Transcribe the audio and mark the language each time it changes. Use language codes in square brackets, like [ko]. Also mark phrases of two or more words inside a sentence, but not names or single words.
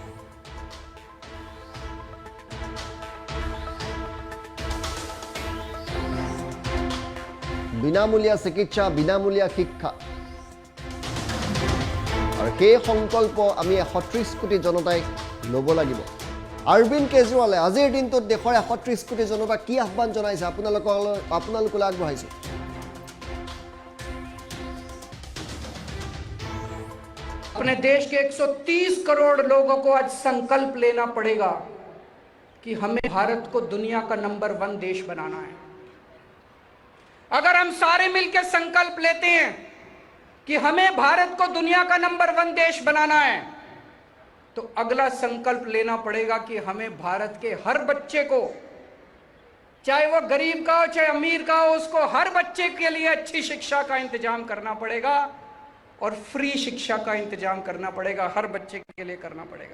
[as] বিনামূলীয়া চিকিৎসা বিনামূলীয়া শিক্ষা আৰু সেই সংকল্প আমি ১৩০ কোটি জনতাই ল'ব লাগিব অৰবিন্দ কেজৰিৱালে আজিৰ দিনটোত দেশৰ ১৩০ কোটি জনতাক কি আহ্বান জনাইছে আপোনালোকলৈ আগবঢ়াইছোঁ [hi] अपने देश के 130 करोड़ लोगों को आज संकल्प लेना पड़ेगा कि हमें भारत को दुनिया का नंबर 1 देश बनाना है। अगर हम सारे मिलकर संकल्प लेते हैं कि हमें भारत को दुनिया का नंबर 1 देश बनाना है, तो अगला संकल्प लेना पड़ेगा कि हमें भारत के हर बच्चे को, चाहे वो गरीब का हो चाहे अमीर का हो, उसको हर बच्चे के लिए अच्छी शिक्षा का इंतजाम करना पड़ेगा और फ्री शिक्षा का इंतजाम करना पड़ेगा, हर बच्चे के लिए करना पड़ेगा।